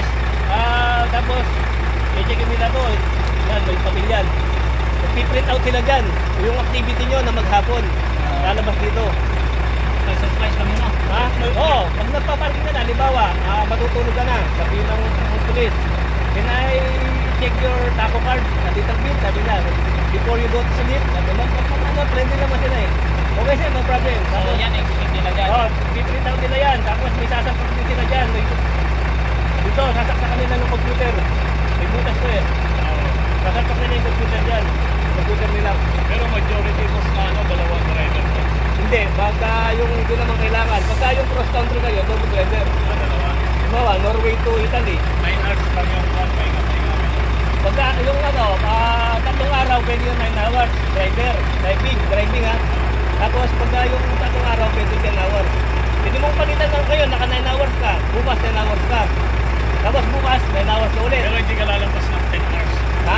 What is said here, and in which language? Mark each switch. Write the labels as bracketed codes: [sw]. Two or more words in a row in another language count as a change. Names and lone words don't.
[tl] Tapos, i-checkin nila to. Yan, may pamilyan. Mag-print out sila dyan. Yung activity nyo na maghapon. Lalabas dito. Surprise ka muna. Ha? Oo. Pag nagpaparking ka na, halimbawa, matutulog ka na. Sabi ng pulis, [en] can I check your taco card? [tl] Sabi sabi na, [en] before you go to sleep, [tl] sabi mo, friendly naman sila eh. [en] Okay sir, no problem. [tl] So yan, expect nila dyan. Oo, piprint out nila yan. Tapos may sasaksak din sila dyan. Dito, sasaksak nila ng computer. May butas to eh. Sasaksak nila yung computer dyan. Computer nila. Pero majority mo sa dalawang driver. Hindi, baka yung hindi naman kailangan. Pagka yung [en] cross country [tl] kayo, [en] double driver. [tl] Dalawa. Norway to Italy. 9 hours lang yung [en] one way. [tl] araw pwede yung 9 hours. Driving ha. Tapos pagka yung tatlong araw pwede 10 hours. Pwede mong palitan lang kayo, naka 9 hours ka. Bukas 10 hours ka. Tapos bukas 9 hours na ulit. Pero hindi ka lalampas ng 10 hours. Ha?